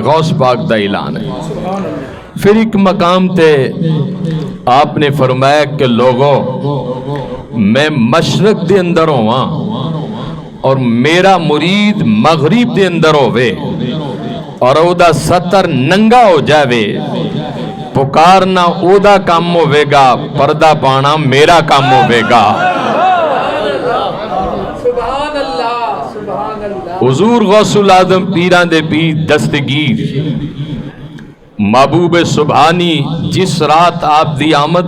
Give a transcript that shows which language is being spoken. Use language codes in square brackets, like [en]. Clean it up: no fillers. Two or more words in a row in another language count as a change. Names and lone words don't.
[pa] غوث پاک دا اعلان ہے۔ پھر ایک مقام تے آپ نے فرمایا کہ لوگو میں مشرق دے اندر ہوا اور میرا مرید مغرب دے اندر ہوئے اور او دا ستر ننگا ہو جاوے، پکارنا او دا کام ہوئے گا، پردہ پانا میرا کام ہوئے گا۔ حضور غوث العظم پیران دے پیر دستگیر محبوب سبحانی جس رات آپ دی آمد